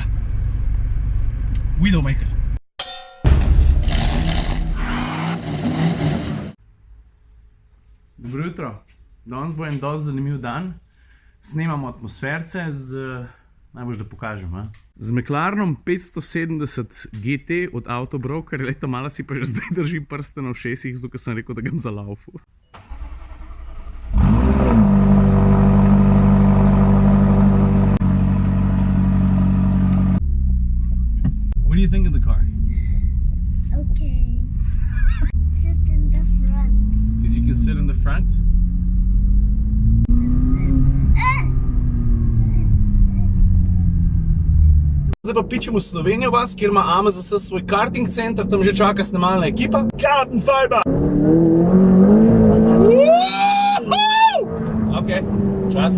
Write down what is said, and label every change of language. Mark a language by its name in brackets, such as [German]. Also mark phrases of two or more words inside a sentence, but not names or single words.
[Slovenian] Widowmaker. Dobro jutro. Danes bo en dosti zanimiv dan. Snemamo atmosferce najbolj, da pokažem, z McLarenom 570 GT od Autobroker. Leta malo si pa že zdaj držim prste na ušesih, zato ker sem rekel, da ga bom zalaufal. [English] What do you think of the car? Okay. Sit in the front. Because you can sit in the front. [Slovenian] Zdaj pa pičem v Slovenijo vas, kjer ima AMZS svoj karting center, tam že čaka snemalna ekipa. [English] Carbon fiber! [Slovenian] Ok, čas.